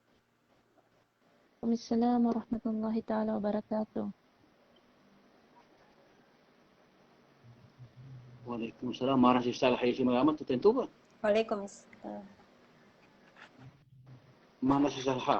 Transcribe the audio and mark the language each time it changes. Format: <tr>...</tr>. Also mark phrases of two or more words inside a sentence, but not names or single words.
<ar>السلام عليكم ورحمة الله تعالى وبركاته. وعليكم السلام.</ar> <ms>Marah si Salha si Muhammad tu tentu ba?</ms> <ar>وعليكم السلام.</ar> <ms>Mana si Salha?</ms>